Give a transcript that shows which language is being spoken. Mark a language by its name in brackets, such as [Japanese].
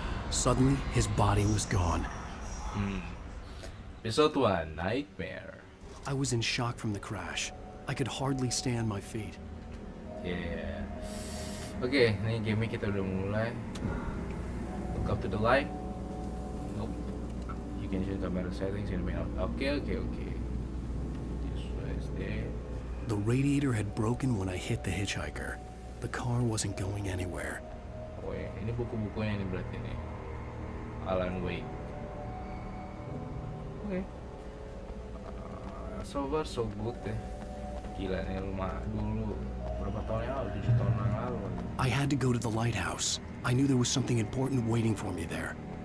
[English] Suddenly, his body was gone. Episode 1, Nightmare. I was in shock from the crash. I could hardly stay on my feet. Yeah. [Indonesian] Oke, ini game kita udah mulai. [English] Look up to the light. Nope. You can change camera settings in the main. Okay. This was there. The radiator had broken when I hit the hitchhiker. The car wasn't going anywhere. [Indonesian] Oh ya, ini buku-bukunya nih berarti nih. Alan Wake. [English] Oke. So far so good ya. [Indonesian] Gila nih, dulu berapa tahun yang lalu, 7 tahun yang lalu. [English] I had to go to the lighthouse. I knew there was something important waiting for me there.